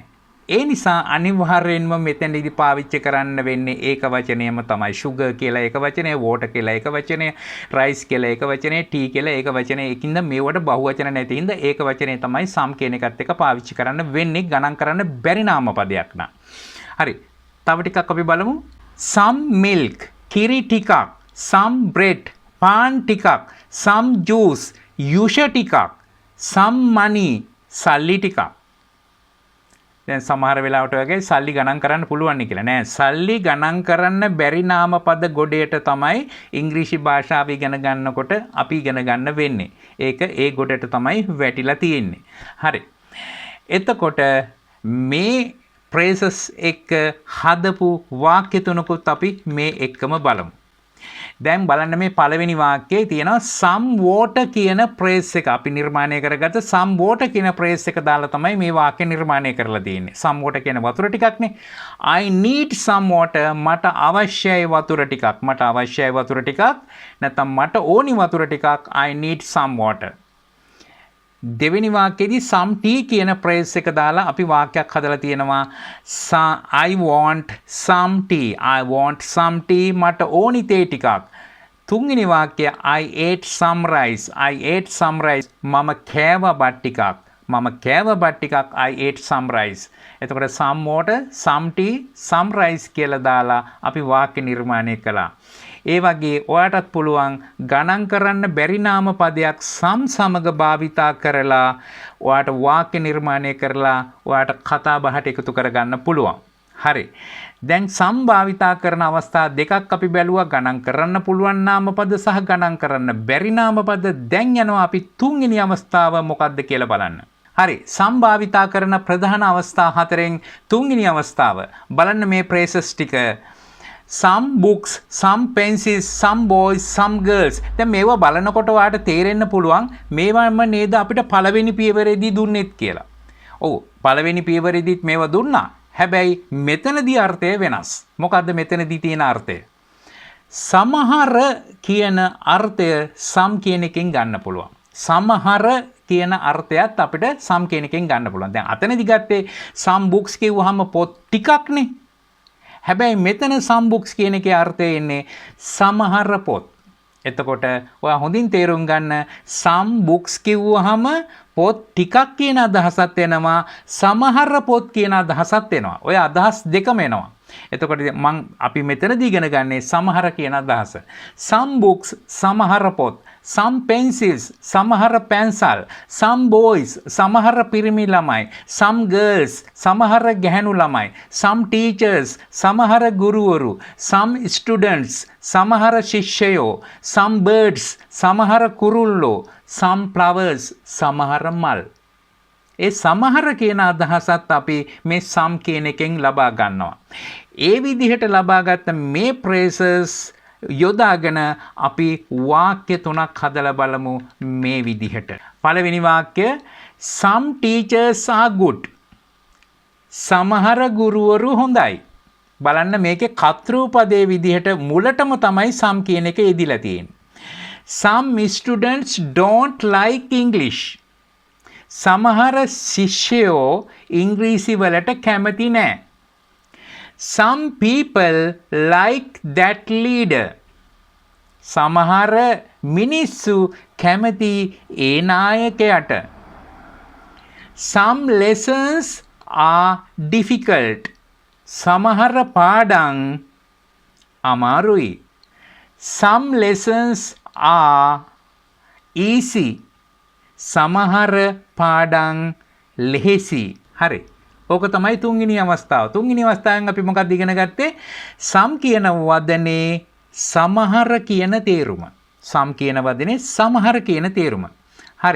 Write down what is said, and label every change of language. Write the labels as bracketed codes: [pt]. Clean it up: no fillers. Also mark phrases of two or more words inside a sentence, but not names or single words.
[si] ඒ නිසා අනිවාර්යෙන්ම මෙතනදී පාවිච්චි කරන්න වෙන්නේ ඒක වචනයම තමයි. sugar කියලා ඒක වචනය, water කියලා ඒක වචනය, rice කියලා ඒක වචනය, tea කියලා ඒක වචනය. ඒකින්ද මේවට බහුවචන නැති හින්දා ඒක වචනේ තමයි some කියන එකත් එක්ක පාවිච්චි කරන්න වෙන්නේ ගණන් කරන්න බැරි නාම පදයක් නා. හරි. තව ටිකක් අපි බලමු. [en] some milk [si] කිරි ටිකක්, [en] some bread [si] පාන් ටිකක්, [en] some juice [si] යුෂ ටිකක්, [en] some money [si] සල්ලි ටිකක්. දැන් සමහර වෙලාවට වගේ සල්ලි ගණන් කරන්න පුළුවන් කියලා නෑ. සල්ලි ගණන් කරන්න බැරි නාම පද ගොඩේට තමයි ඉංග්‍රීසි භාෂාව ඉගෙන ගන්නකොට අපි ඉගෙන ගන්න වෙන්නේ. ඒක ඒ ගොඩට තමයි වැටිලා තියෙන්නේ. හරි. එතකොට මේ phrases එක හදපු වාක්‍ය තුනකුත් අපි මේ එක්කම බලමු. දැන් බලන්න මේ පළවෙනි වාක්‍යයේ තියෙනවා [en] some water [si] කියන phrase එක අපි නිර්මාණය කරගත්ත [en] some water [si] කියන phrase එක දාලා තමයි මේ වාක්‍ය නිර්මාණය කරලා තියෙන්නේ. [en] some water [si] කියන වතුර ටිකක්නේ. [en] I need some water [si] මට අවශ්‍යයි වතුර ටිකක්. මට අවශ්‍යයි වතුර ටිකක්. නැත්නම් මට ඕනි වතුර ටිකක්. [en] I need some water. [si] දෙවෙනි වාක්‍යයේදී [en] some tea [si] කියන phrase එක දාලා අපි වාක්‍යයක් හදලා තියෙනවා. [en] I want some tea. I want some tea. [si] මට ඕනි තේ ටිකක්. තුන්වෙනි වාක්‍යය [en] I ate some rice. I ate some rice. [si] මම කෑවා බත් ටිකක්. මම කෑවා බත් ටිකක්. [en] I ate some rice. එතකොට some water, some tea, some rice [si] කියලා දාලා අපි වාක්‍ය නිර්මාණය කළා. ඒ වගේ ඔයාටත් පුළුවන් ගණන් කරන්න බැරි නාම පදයක් සම් සමග භාවිතා කරලා ඔයාට වාක්‍ය නිර්මාණය කරලා ඔයාට කතා බහට එකතු කරගන්න පුළුවන්. හරි. දැන් සම් භාවිතා කරන අවස්ථා දෙකක් අපි බැලුවා. ගණන් කරන්න පුළුවන් නාම පද සහ ගණන් කරන්න බැරි නාම පද. දැන් යනවා අපි තුන්වෙනි අවස්ථාව මොකක්ද කියලා බලන්න. හරි. සම් භාවිතා කරන ප්‍රධාන අවස්ථා හතරෙන් තුන්වෙනි අවස්ථාව බලන්න මේ phrases ටික. [en] some books, some pencils, some boys, some girls. [si] දැන් මේවා බලනකොට ඔයාලට තේරෙන්න පුළුවන් මේවම නේද අපිට පළවෙනි පියවරේදී දුන්නෙත් කියලා. ඔව් පළවෙනි පියවරේදීත් මේවා දුන්නා. හැබැයි මෙතනදී අර්ථය වෙනස්. මොකද්ද මෙතනදී තියෙන අර්ථය? සමහර කියන අර්ථය some කියන එකෙන් ගන්න පුළුවන්. සමහර කියන අර්ථයත් අපිට some කියන එකෙන් ගන්න පුළුවන්. දැන් අතනදී ගත්තේ [en] some books [si] කිව්වහම පොත් ටිකක්නේ. හැබැයි මෙතන [en] some books [si] කියන එකේ අර්ථය එන්නේ සමහර පොත්. එතකොට ඔයා හොඳින් තේරුම් ගන්න [en] some books [si] කිව්වහම පොත් ටිකක් කියන අදහසත් එනවා, සමහර පොත් කියන අදහසත් එනවා. ඔය අදහස් දෙකම එනවා. එතකොට අපි මෙතනදී ඉගෙන ගන්නේ සමහර කියන අදහස. [en] some books [si] සමහර පොත්, [en] some pencils [si] සමහර පැන්සල්, [en] some boys [si] සමහර පිරිමි ළමයි, [en] some girls [si] සමහර ගැහැණු ළමයි, [en] some teachers [si] සමහර ගුරුවරු, [en] some students [si] සමහර ශිෂ්‍යයෝ, [en] some birds [si] සමහර කුරුල්ලෝ, [en] some flowers [si] සමහර මල්. ඒ සමහර කියන අදහසත් අපි මේ some කියන එකෙන් ලබා ගන්නවා. ඒ විදිහට ලබාගත්ත මේ phrases යොදාගෙන අපි වාක්‍ය තුනක් හදලා බලමු මේ විදිහට. පළවෙනි වාක්‍ය [en] some teachers are good. [si] සමහර ගුරුවරු හොඳයි. බලන්න මේකේ කර්තෘ පදයේ විදිහට මුලටම තමයි some කියන එක යෙදිලා තියෙන්නේ. [en] Some students don't like English. [si] සමහර ශිෂ්‍යයෝ ඉංග්‍රීසි වලට කැමති නෑ. [en] Some people like that leader. [si] සමහර මිනිස්සු කැමති ඒ නායකයාට. [en] Some lessons are difficult. [si] සමහර පාඩම් අමාරුයි. [en] Some lessons are easy. [si] සමහර පාඩම් ලෙහෙසි. හරි. ඕක තමයි තුන්වෙනි අවස්ථාව. තුන්වෙනි අවස්ථාවෙන් අපි මොකක්ද ඉගෙන ගත්තේ? some කියන වදනේ සමහර කියන තේරුම. some කියන වදනේ සමහර කියන තේරුම. හරි.